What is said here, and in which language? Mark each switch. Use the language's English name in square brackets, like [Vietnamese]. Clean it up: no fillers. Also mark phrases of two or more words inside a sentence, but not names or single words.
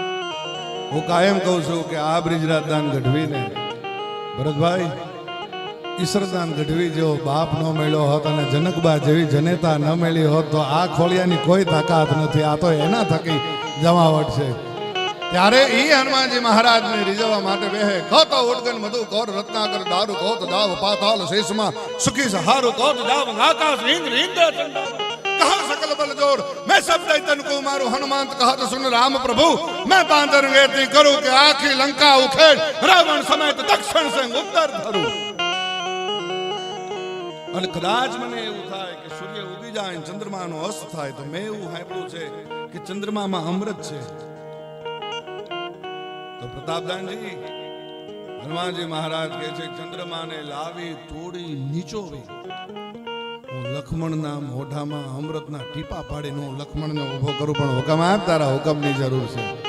[Gujarati] હું કાયમ કહું છું કે આ બ્રિજરાજદાન ગઢવીને ભરતભાઈ ઈશ્વરદાન ગઢવી જેવો બાપ ન મળ્યો હોત અને જનકબા જેવી જનેતા ન મળી હોત તો આ ખોળિયાની કોઈ તાકાત નથી. આ તો એના થકી જમાવટ છે. ત્યારે ઈ હનુમાનજી મહારાજને રીઝવવા માટે બેહે [Hindi] कहो तो उडगन मधु कोर रत्नाकर दारू कहो तो दाव पाताल शेषमां सुखी सहारूं कहो तो दाव आकाश इन्द्र इन्द्र कहा सकल बल जोर मैं सब दैतन को मारू हनुमंत कहत सुन राम प्रभु मैं बांधर वेती करूं कि आखी लंका उखेड़ रावण समेत दक्षिण से उत्तर धरूं. [Gujarati] અને કદાચ મને એવું થાય કે સૂર્ય ઉગી જાય ચંદ્રમાનો અસ્ત થાય તો મેં એવું સાંભળ્યું છે કે ચંદ્રમામાં અમૃત છે. તો પ્રતાપદાનજી હનુમાનજી મહારાજ કહે છે ચંદ્રમાને લાવી તોડી નીચોવી હું લક્ષ્મણના મોઢામાં અમૃતના ટીપા પાડીને હું લક્ષ્મણને ઊભો કરું, પણ હુકમ આપ, તારા હુકમની જરૂર છે.